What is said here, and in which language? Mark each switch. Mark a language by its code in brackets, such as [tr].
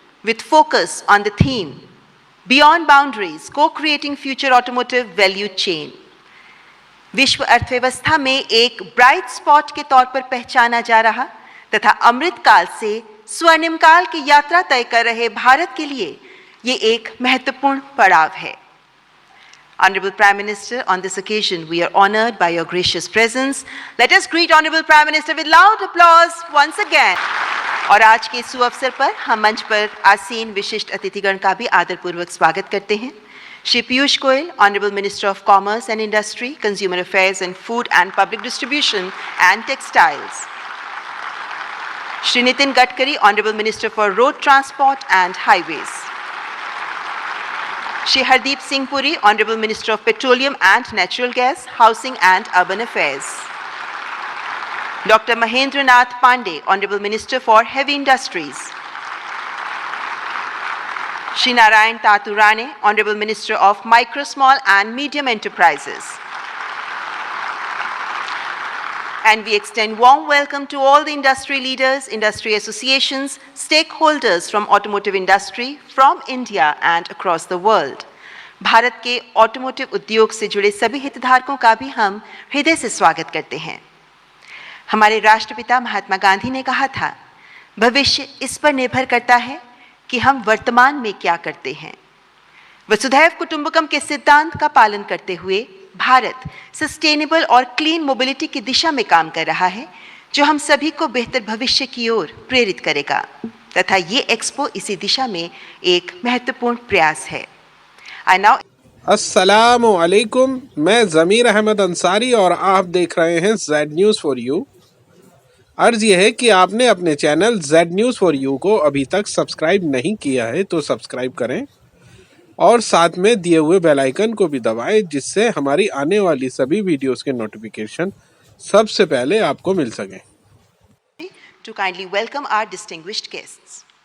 [en] with focus on the theme Beyond Boundaries, Co-Creating Future Automotive Value Chain. [hi] विश्व अर्थव्यवस्था में एक ब्राइट स्पॉट के तौर पर पहचाना जा रहा तथा अमृत काल से स्वर्णिम काल की यात्रा तय कर रहे भारत के लिए ये एक महत्वपूर्ण पड़ाव है. [en] Honorable Prime Minister, on this occasion we are honored by your gracious presence. Let us greet Honorable Prime Minister with loud applause once again. [hi] और आज के सुअवसर पर हम मंच पर आसीन विशिष्ट अतिथिगण का भी आदरपूर्वक स्वागत करते हैं. [en] Shri Piyush Goyal, Honorable Minister of Commerce and Industry, Consumer Affairs and Food and Public Distribution and Textiles. Shri Nitin Gadkari, Honorable Minister for Road Transport and Highways. Shri Hardeep Singh Puri, Honorable Minister of Petroleum and Natural Gas, Housing and Urban Affairs. Dr. Mahendra Nath Pandey, Honorable Minister for Heavy Industries. Shri Narayan Taturane, Honorable Minister of Micro, Small and Medium Enterprises. And we extend warm welcome to all the industry leaders, industry associations, stakeholders from automotive industry from India and across the world. [hi] Bharat के automotive उद्योग से जुड़े सभी हितधारकों का भी हम हृदय से स्वागत करते हैं. हमारे राष्ट्रपिता महात्मा गांधी ने कहा था, भविष्य इस पर निर्भर करता है कि हम वर्तमान में क्या करते हैं. वसुधैव कुटुंबकम के सिद्धांत का पालन करते हुए भारत सस्टेनेबल और क्लीन मोबिलिटी की दिशा में काम कर रहा है, जो हम सभी को बेहतर भविष्य की ओर प्रेरित करेगा तथा ये एक्सपो इसी दिशा में एक महत्वपूर्ण प्रयास है. अस्सलामु अलैकुम, मैं ज़मीर अहमद अंसारी और आप देख रहे हैं जेड न्यूज़ फॉर यू. अर्ज़ यह है कि आपने अपने channel Z news for you को अभी तक सब्सक्राइब नहीं किया है तो सब्सक्राइब करें और साथ में दिए हुए बेल आइकन को भी दबाएं, जिससे हमारी आने वाली सभी वीडियोस के नोटिफिकेशन सबसे पहले आपको मिल सकें. [en] To kindly welcome our distinguished guests.